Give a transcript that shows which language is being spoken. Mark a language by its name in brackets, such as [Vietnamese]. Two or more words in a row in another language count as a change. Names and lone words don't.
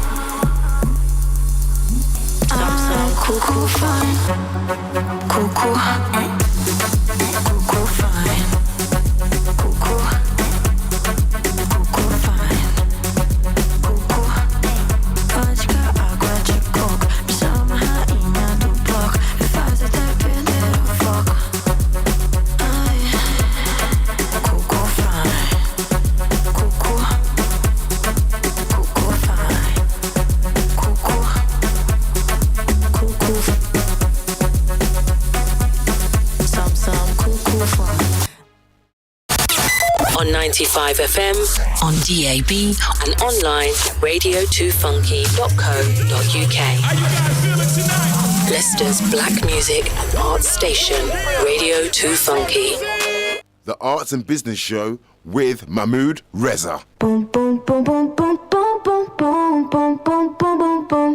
[French] Sam coucou fan. Coucou. Coucou fine. Coucou. Coucou fine. Coucou. Vodka, [Portuguese] água de coco. Me chama rainha do bloco. Me faz até perder o foco. Ai. [French] Coucou fine. Coucou. Coucou fine. Coucou. Coucou. [English] On 95 FM, on DAB, and online radio2funky.co.uk. Leicester's black music and arts station, Radio 2 Funky. The Arts and Business Show with Mahmood Reza. Boom, boom, boom, boom, boom, boom, boom, boom, boom, boom, boom, boom, boom.